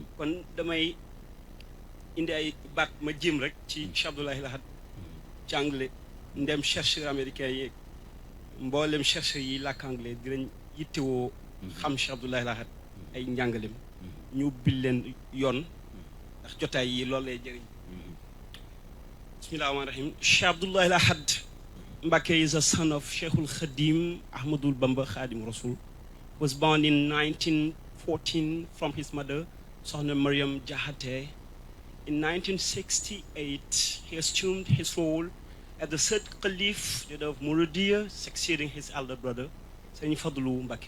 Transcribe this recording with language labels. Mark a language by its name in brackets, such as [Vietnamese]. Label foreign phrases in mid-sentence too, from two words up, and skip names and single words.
[Wolof] kon damay indi ay baat ma jéem rek ci Cheikh Abdoulaye Lahad ci anglais ndem [French] chercheur américain [Wolof] yeeg mboolem chercheur yi làkk anglais dinañ yittewoo xam Cheikh Abdoulaye Lahad ay njàngalem ñu bil leen yoon ndax jotaay yi loolu lay jëriñ. [Arabic] bismillahi rahmaani rahim. [English] Cheikh Abdoulaye Lahad Mbacké is a son of Cheikhul Khadim Ahmadul Bamba Khadim Rasul. Was born in 1914 from his mother, Sohna Mariam Jahate. In 1968, he assumed his role as the third Caliph of Muridiya, succeeding his elder brother, Sayyid Fadlu Mbacké.